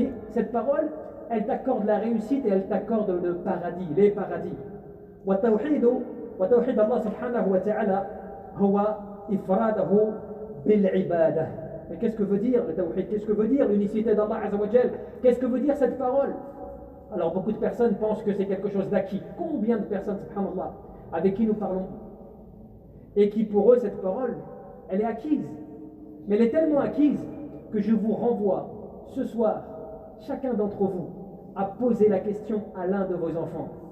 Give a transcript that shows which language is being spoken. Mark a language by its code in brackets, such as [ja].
[fr] Cette parole, elle t'accorde la réussite et elle t'accorde le paradis, les paradis. [ar] وتوحيد الله سبحانه وتعالى هو إفراده بالعبادة. [fr] Mais qu'est-ce que veut dire le tawhid? Qu'est-ce que veut dire l'unicité d'Allah Azza wa Jal? Qu'est-ce que veut dire cette parole? Alors beaucoup de personnes pensent que c'est quelque chose d'acquis. Combien de personnes, subhanallah, avec qui nous parlons, et qui pour eux cette parole, elle est acquise. Mais elle est tellement acquise que je vous renvoie ce soir, chacun d'entre vous, à poser la question à l'un de vos enfants.